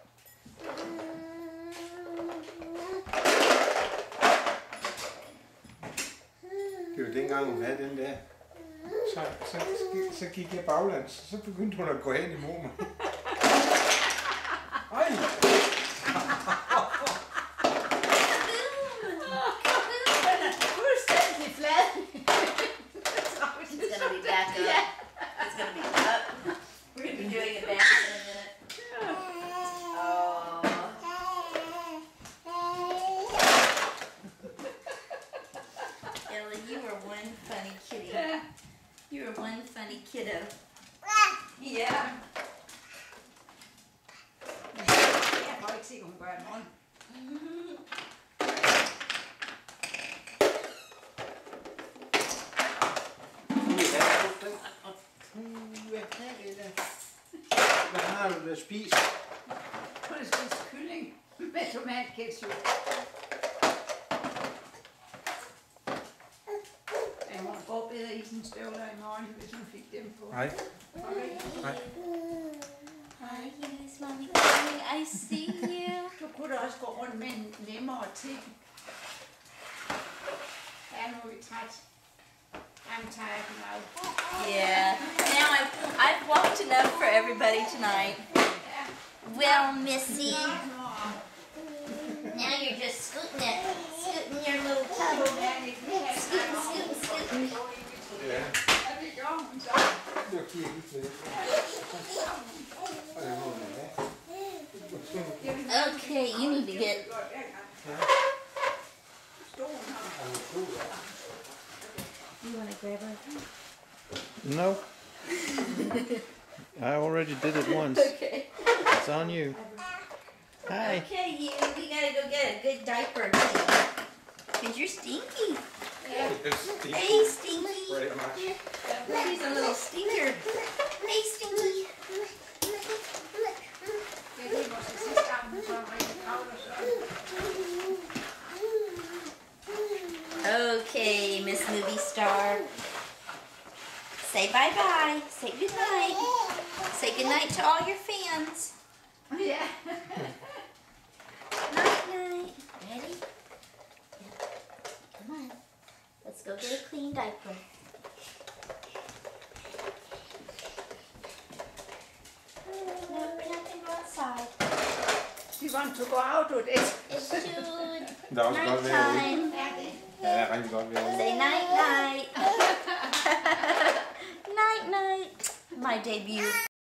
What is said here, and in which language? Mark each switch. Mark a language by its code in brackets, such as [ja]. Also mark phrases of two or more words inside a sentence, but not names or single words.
[da] Det var dengang, hun havde den der. Så gik jeg baglands, så begyndte hun at gå hen imod mig. Ej! Fuldstændig flad. [en] It's gonna be back up. It's gonna be up. We're gonna be doing it back in a minute. Oh. Ella, you were one funny kitty. [da] Ja. [en] You were one funny kiddo. [da] Ja. Jeg kan ikke se, hvad hun gør i morgen. Hvad har du da spist? Hun har spist kylling med tomatketchup. Ja, hun får bedre isenstøvler i morgen, hvis hun fik dem på. Nej. Nej. [en] Hi, yes, mommy coming. I see you. [da] Du kunne da også gå rundt med en nemmere ting. Ja, nu er vi træt. [en] I'm tired now. Yeah. Now I've walked enough for everybody tonight. Well, Missy, now you're just scooting it, scooting your little toe. Scooting, scooting, scooting. [da] Ja, Ja, det gjorde hun så. det var kirken til. Og det må man have. [en] Okay, you need to get. You want to grab her? No. I already did it once. Okay. It's on you. Hi. Okay, you. We gotta go get a good diaper. Cause you're stinky. Hey, Stinky. Very much. He's a little stinker. Hey, Stinky. [da] Det er måske sidste gang, hun så rigtig kravler sådan. [en] Okay, Miss Movie Star. Say bye-bye. Say goodnight. Say goodnight to all your fans. [da] Ja. [en] Night-night. Ready? Yep. Come on. Let's go get a clean diaper. No, we're not going to go outside. Do you want to go out with it? It's too [da] Der er også godt vejr ude. [en] nighttime. [da] Ja, det. Ja, det er rigtig godt vejr ude. [en] Say night-night. Night-night. My debut.